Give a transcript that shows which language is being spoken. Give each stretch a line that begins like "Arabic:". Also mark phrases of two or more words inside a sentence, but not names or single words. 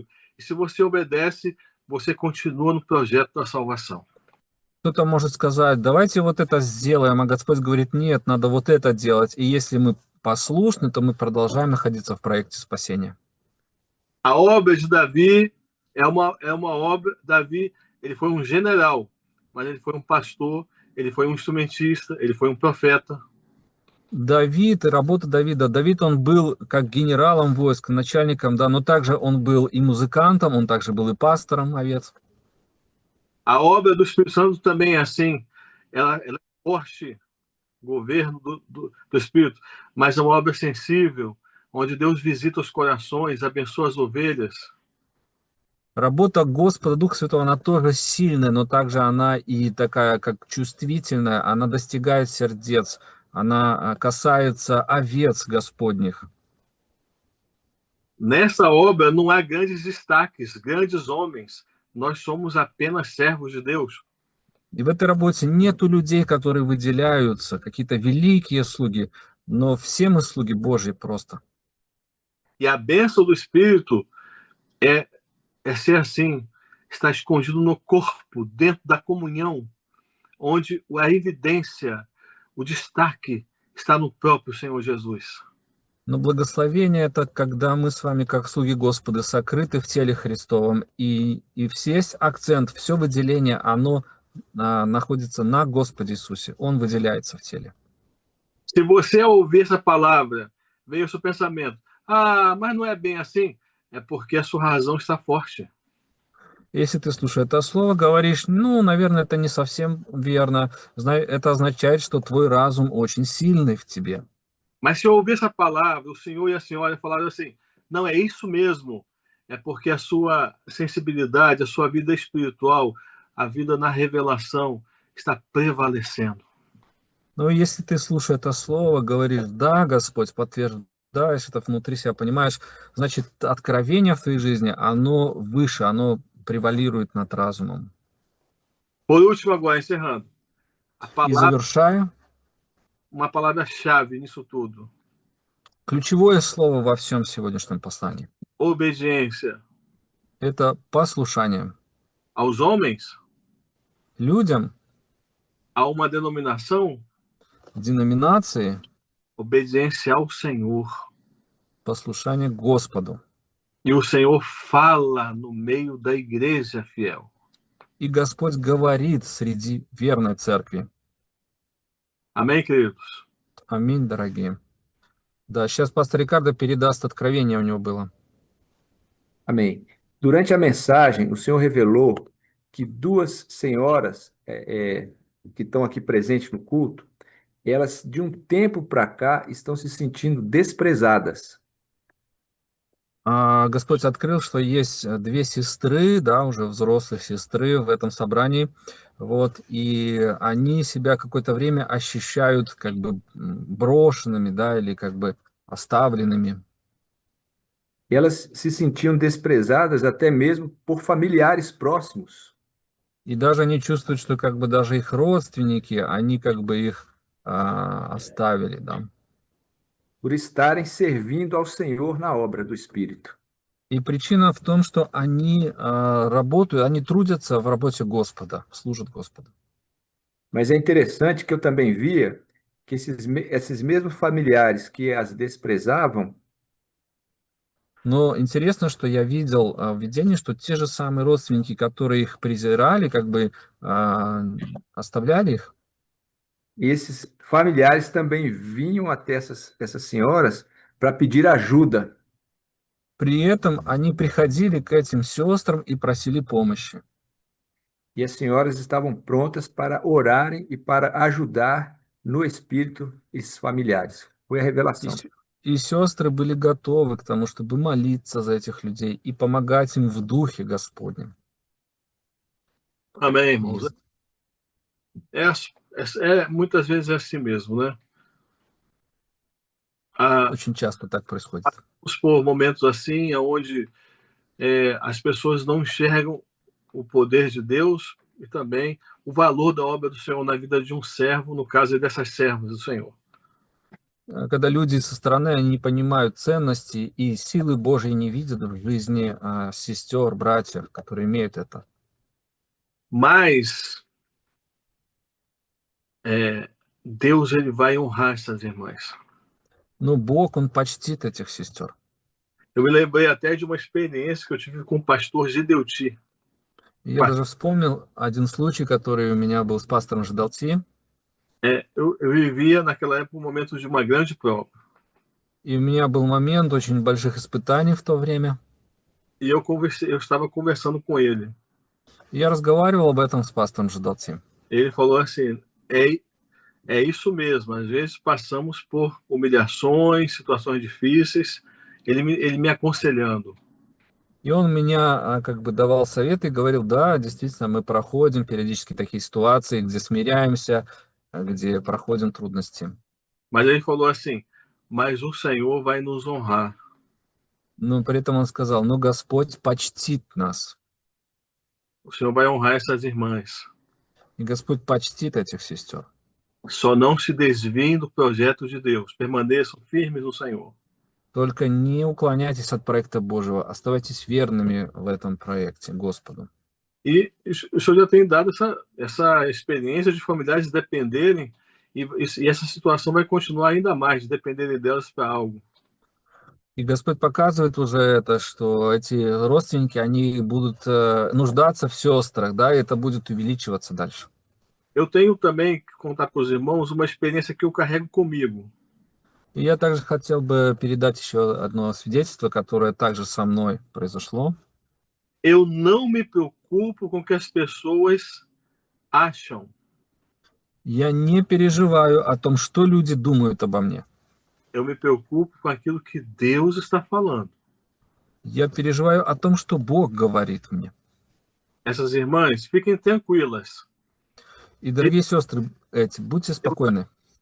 Portuguese: E se você obedece, você continua no projeto da salvação.
Russian: Кто-то может сказать, давайте вот это сделаем, а Господь говорит, нет, надо вот это делать. И если мы послушны, то мы продолжаем находиться в проекте спасения.
Portuguese: A obra de Davi é uma obra. Davi, ele foi um general, mas ele foi um pastor, ele foi um instrumentista, ele foi um profeta.
Russian: Давид, работа Давида. Давид, он был как генералом войск, начальником, да, но также он был и музыкантом, он также был и пастором овец.
Portuguese: A obra do Espírito Santo também é assim. Ela é forte, governo do Espírito, mas é uma obra sensível, onde Deus visita os corações, abençoa as ovelhas.
Russian: Работа Господа, Духа Святого, она тоже сильная, но также она и такая, как чувствительная, она достигает сердец, она касается овец Господних.
Portuguese: Nessa obra não há grandes destaques, grandes homens. Nós somos apenas servos de Deus.
Russian: И в этой работе нету людей, которые выделяются, какие-то великие слуги, но все мы слуги Божьи просто.
Portuguese: E a bênção do Espírito é ser assim, está escondido no corpo, dentro da comunhão, onde a evidência, o destaque está no próprio Senhor Jesus.
Russian: Но благословение это когда мы с вами, как слуги Господа, сокрыты в теле Христовом, и весь акцент, все выделение, оно находится на Господе Иисусе. Он выделяется в теле.
Portuguese: Se você ouvir essa palavra, veio o seu pensamento, mas não é bem assim, é porque a sua razão está forte.
Russian: Если ты слушаешь это слово, говоришь, ну, наверное, это не совсем верно, это означает, что твой разум очень сильный в тебе.
Portuguese: Mas se eu ouvir essa palavra, o senhor e a senhora falaram assim, não, é isso mesmo, é porque a sua sensibilidade, a sua vida espiritual, a vida na revelação está prevalecendo.
Russian: Но если ты слушаешь это слово, говоришь, да, Господь, подтверждаешь это внутри себя, понимаешь, значит, откровение в твоей жизни, оно выше, оно превалирует над разумом.
Portuguese: Por último, agora, encerrando.
Russian: И завершая,
Portuguese: uma palavra-chave nisso tudo.
Russian: Ключевое слово во всем сегодняшнем послании.
Portuguese: Obediência
Russian: Это послушание.
Portuguese: aos homens,
Russian: Людям,
Portuguese: a uma denominação,
Russian: деноминации,
Portuguese: obediência ao Senhor.
Russian: послушание Господу.
Portuguese: E o Senhor fala no meio da igreja fiel.
Russian: И Господь говорит среди верной церкви.
Portuguese: Amém, queridos?
Russian: Аминь, дорогие. Да, сейчас пастор Рикардо передаст откровение, у него было.
Portuguese: Amém. Durante a mensagem, o Senhor revelou que duas senhoras que estão aqui presentes no culto, elas de um tempo para cá estão se sentindo desprezadas. Господь открыл, что есть две сестры, да, уже взрослые сестры в этом собрании, вот, и они себя какое-то время ощущают как бы брошенными, да, или как бы оставленными. E elas se sentiam desprezadas até mesmo por familiares próximos. И даже они чувствуют, что как бы даже их родственники, они как бы их оставили, да. Por estarem servindo ao Senhor na obra do Espírito. И причина в том, что они работают, они трудятся в работе Господа, служат Господу. Mas é interessante que eu também via que esses mesmos familiares que as desprezavam, Но интересно, что я видел в видении, что те же самые родственники, которые их презирали, как бы оставляли их, esses familiares também vinham até essas senhoras para pedir ajuda. при этом они приходили к этим сестрам и просили помощи. E as senhoras estavam prontas para orarem e para ajudar no espírito esses familiares. Foi a
Russian: И,
Portuguese: revelação.
Russian: и sестры были готовы к тому, чтобы молиться за этих людей и помогать им в духе Господнем.
Portuguese: Amém,
Russian: И
Portuguese: irmãos. Muitas vezes é assim mesmo, né?
Russian: очень часто так происходит.
Portuguese: Vamos por momentos assim, onde as pessoas não enxergam o poder de Deus e também o valor da obra do Senhor na vida de um servo, no caso dessas servas do Senhor.
Russian: Когда люди со стороны, они не poнимают ценности и силы Божьей не видят в жизни сестер, братьев, которые имеют это.
Portuguese: Mas Deus ele vai honrar essas irmãs.
Russian: Но Бог, Он почтит этих сестер.
Portuguese: Eu me lembrei até de uma experiência que eu tive com o pastor Gideuti.
Russian: Я даже вспомнил один случай, который у меня был с пастором Жидалти.
Portuguese: Eu vivia naquela época um momento de uma grande prova.
Russian: И у меня был момент очень больших испытаний в то время.
Portuguese: E eu estava conversando com ele.
Russian: И я разговаривал об этом с пастором Жидалти.
Portuguese: Ele falou assim: é isso mesmo, às vezes passamos por humilhações, situações difíceis, ele me aconselhando.
Russian: И он меня как бы давал советы и говорил, да, действительно, мы проходим периодически такие ситуации, где смиряемся, где проходим трудности.
Portuguese: Mas ele falou assim: mas o Senhor vai nos honrar.
Russian: Но при этом он сказал, но Господь почтит нас.
Portuguese: O Senhor vai honrar essas irmãs.
Russian: И Господь почтит этих сестер.
Portuguese: Só não se desviem do projeto de Deus. Permaneçam firmes no Senhor.
Russian: Только не уклоняйтесь от проекта Божьего, оставайтесь верными в этом проекте Господу.
Portuguese: E o Senhor já tem dado essa experiência de familiares dependerem, e essa situação vai continuar ainda mais, de dependerem delas para algo.
Russian: И Господь показывает уже это, что эти родственники, они будут нуждаться в сестрах, да, и это будет увеличиваться дальше.
Portuguese: Eu tenho também que contar com os irmãos uma experiência que eu carrego comigo.
Russian: И я также хотел бы передать еще одно свидетельство, которое также со мной произошло.
Portuguese: Eu não me preocupo com o que as pessoas acham.
Russian: Я не переживаю о том, что люди думают обо мне.
Portuguese: Eu me preocupo com aquilo que Deus está falando.
Russian: Я переживаю о том, что Бог говорит мне.
Portuguese: Essas irmãs, fiquem tranquilas.
Russian: И, дорогие сестры, будьте спокойны.